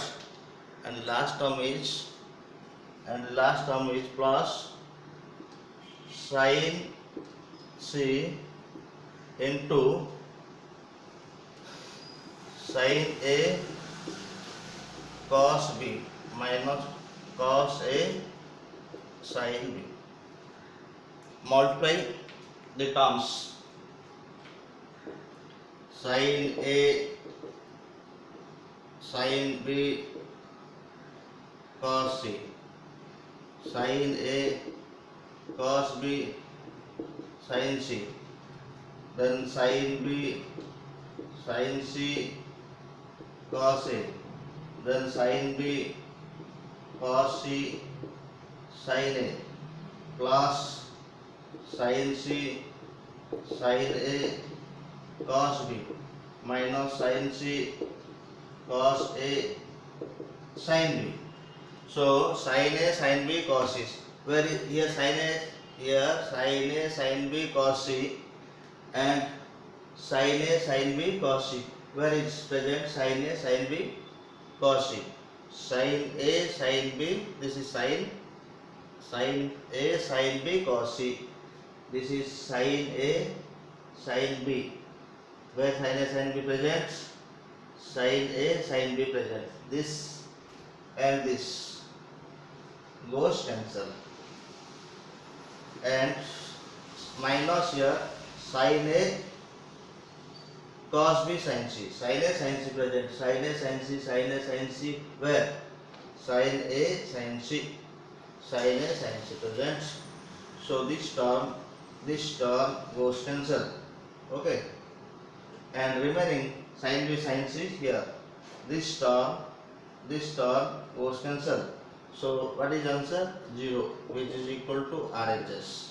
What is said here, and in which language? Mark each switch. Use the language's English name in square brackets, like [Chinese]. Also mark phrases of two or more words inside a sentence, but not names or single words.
[English] And the last term is plus sin C into sin A cos B minus cos A sin B. Multiply the terms. Sin A sin B cos C, sin A cos B sin C, then sin B sin C cos A, then sin B cos C sin A, plus sin C sin A cos B minus sin C cos A sin B. So sin A sin B cos C. Where is here sin A? Here sin A sin B cos C and sin A sin B cos C. Where is present sin A sin B cos C? Sin A sin B. This is sin A sin B cos C. This is sin A sin B. Where sin A sin B present? Sin A sin B present. This and this goes cancel, and minus here sin A cos B sin C. Sin A sin C present. Sin A sin C, sin A sin C. Where? Sin A sin C. Sin A sin C present. So this term goes cancel. Okay. And remaining sin B sin C here. This term goes cancel. So what is answer? 0, which is equal to RHS.